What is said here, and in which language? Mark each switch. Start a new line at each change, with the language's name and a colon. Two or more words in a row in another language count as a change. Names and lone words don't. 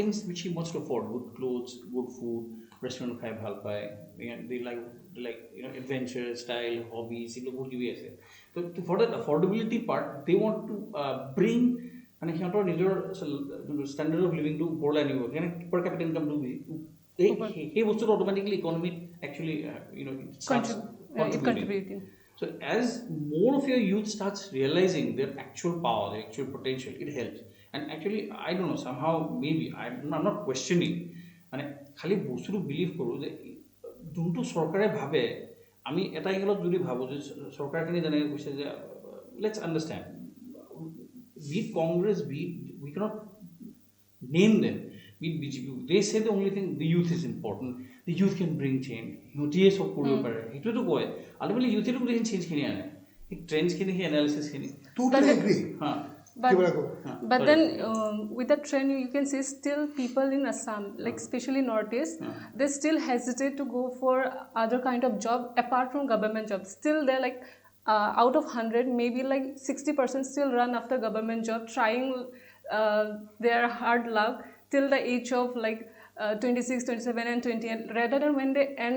English: things which he wants to afford good clothes good food restaurant
Assamese: খাই ভাল পায়
English: they like adventure style hobbies
Assamese: এইবোৰ বহুত কিবি আছে ত'
English: for that affordability part they want to bring
Assamese: মানে সিহঁতৰ নিজৰ যোনটো
English: standard of livingটো
Assamese: ওপৰলৈ আনিব সেইকাৰণে
English: per capital incomeটো
Assamese: সেই বস্তুটো
English: automatically economyত actually contributing. So as more of your youth starts realizing their actual power, their actual potential, it helps. And actually, I don't know, somehow, maybe, I'm not questioning.
Assamese: And খালি বস্তুটো বিলিভ কৰোঁ যে যোনটো চৰকাৰে ভাবে আমি এটা এংগলত যদি ভাবোঁ যে চৰকাৰখিনি যেনেকৈ কৈছে যে
English: let's understand be Congress we cannot name them. BJP, they say the only thing, the youth is important. The youth can bring change.
Assamese: সিহঁতিয়ে চব কৰিব পাৰে সেইটোতো কয়
English: ultimately youthতো
Assamese: গোটেইখিনি চেঞ্জখিনি আনে সেই ট্ৰেণ্ডছখিনি সেই এনালিচিছখিনি
English: totally agree but then with the trend you can see still people in Assam like especially Northeast they still hesitate to go for other kind of job apart from government job still they're like out of 100 maybe like 60% still run after government job trying their hard luck till the age of like 26, 27 and 28 rather than when they end